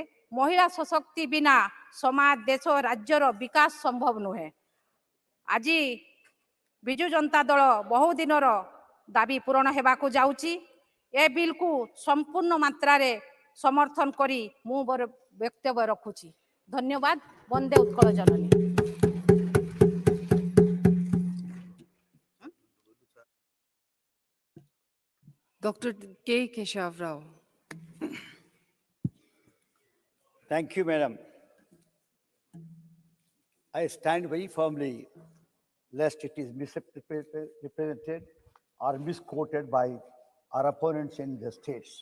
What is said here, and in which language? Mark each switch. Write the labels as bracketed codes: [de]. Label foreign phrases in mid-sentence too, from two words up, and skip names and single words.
[or] ମହିଳା ସଶକ୍ତି ବିନା ସମାଜ ଦେଶ ରାଜ୍ୟର ବିକାଶ ସମ୍ଭବ ନୁହେଁ। ଆଜି ବିଜୁ ଜନତା ଦଳ ବହୁ ଦିନର ଦାବି ପୂରଣ ହେବାକୁ ଯାଉଛି। ଏ ବିଲ୍କୁ ସମ୍ପୂର୍ଣ୍ଣ ମାତ୍ରାରେ ସମର୍ଥନ କରି ମୁଁ ମୋର ବକ୍ତବ୍ୟ ରଖୁଛି। ଧନ୍ୟବାଦ। ବନ୍ଦେ ଉତ୍କଳ ଜନନୀ। [en] Dr. K. Keshav Rao. Thank you, Madam. I stand very firmly lest it is misrepresented or misquoted by our opponents in the states.